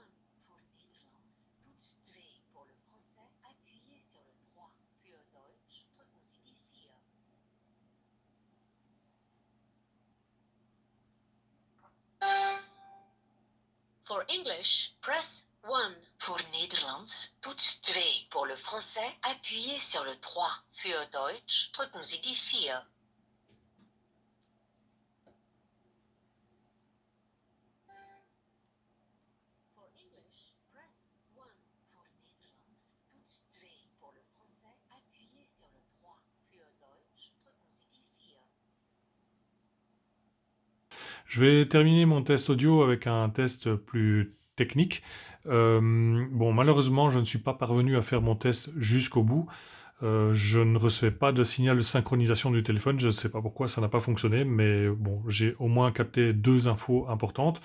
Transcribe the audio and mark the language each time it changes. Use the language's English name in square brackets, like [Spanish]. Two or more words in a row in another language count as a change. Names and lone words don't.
[Dutch] Pour Nederlands, toets 2. [French] Pour le français, appuyez sur le 3. [German] Für Deutsch, drücken Sie die 4. [English] For English, press 1. [Dutch] Pour Nederlands, toets 2. [French] Pour le français, appuyez sur le 3. [German] Für Deutsch, drücken Sie die 4. [English] For English, press 1. [Dutch] Pour Nederlands, toets 2. [French] Pour le français, appuyez sur le 3. [German] Für Deutsch, drücken Sie die 4. [French] Je vais terminer mon test audio avec un test plus technique. Bon, malheureusement, je ne suis pas parvenu à faire mon test jusqu'au bout. Je ne recevais pas de signal de synchronisation du téléphone, je ne sais pas pourquoi ça n'a pas fonctionné, mais bon, j'ai au moins capté deux infos importantes.